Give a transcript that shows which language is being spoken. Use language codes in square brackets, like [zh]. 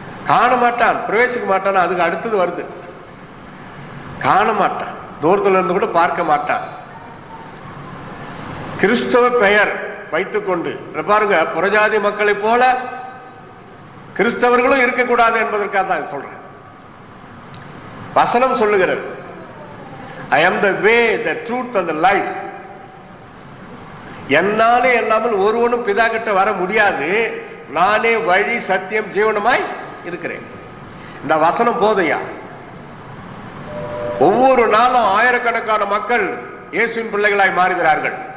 [ta] காண மாட்டான், பிரவேசிக்க மாட்டான். அதுக்கு அடுத்தது வருது, காண மாட்டான், தூரத்தில் இருந்து கூட பார்க்க மாட்டான். கிறிஸ்தவ பெயர் வைத்துக்கொண்டு பாருங்க, புறஜாதி மக்களை போல கிறிஸ்தவர்களும் இருக்கக்கூடாது என்பதற்காக தான் சொல்றேன். வசனம் சொல்லுகிறது, [en] I am the way, the truth and the life. [ta] என்னாலே இல்லாமல் ஒருவனும் பிதா கிட்ட வர முடியாது, நானே வழி சத்தியம் ஜீவனமாய் இருக்கிறேன். இந்த வசனம் போதையா? ஒவ்வொரு நாளும் ஆயிரக்கணக்கான மக்கள் இயேசுவின் பிள்ளைகளாய் மாறுகிறார்கள்.